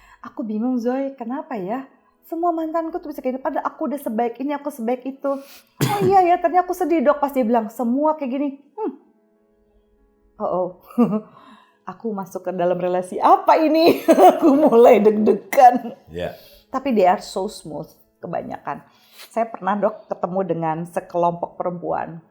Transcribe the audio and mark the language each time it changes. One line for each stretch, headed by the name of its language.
Indonesian: Aku bingung Zoe, kenapa ya? Semua mantanku tuh bisa kayak gini, padahal aku udah sebaik ini, aku sebaik itu. Oh iya ya, ternyata aku sedih dok pas dia bilang semua kayak gini. Aku masuk ke dalam relasi apa ini? Aku mulai deg-degan. Ya. Tapi
English: they are so smooth
Indonesian: kebanyakan. Saya pernah dok ketemu dengan sekelompok perempuan.